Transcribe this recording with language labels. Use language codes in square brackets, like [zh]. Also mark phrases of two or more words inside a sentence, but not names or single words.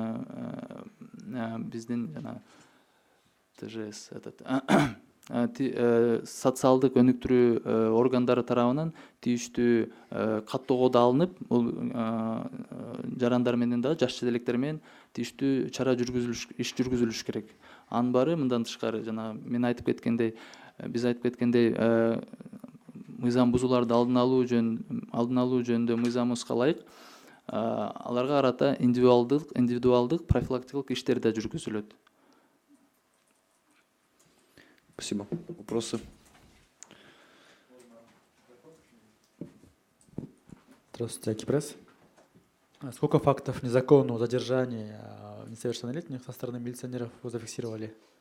[ky] жана ТЖС социалдык өнүктүрүү органдары тарабынан тийиштүү каттоого алынып, бул жарандар менен да жаш жетелектер менен тийиштүү чара иш жүргүзүлүш керек. Анын баары мындан тышкары жана мен биз айтып кеткендей мыйзам бузууларды алдын алуу жөнүндө мыйзамыбызга ылайык аларга карата индивидуалдык профилактикалык иштер да жүргүзүлөт. [ru] Спасибо. Вопросы? Здравствуйте, Акипресс. Сколько фактов незаконного задержания несовершеннолетних со стороны милиционеров вы зафиксировали?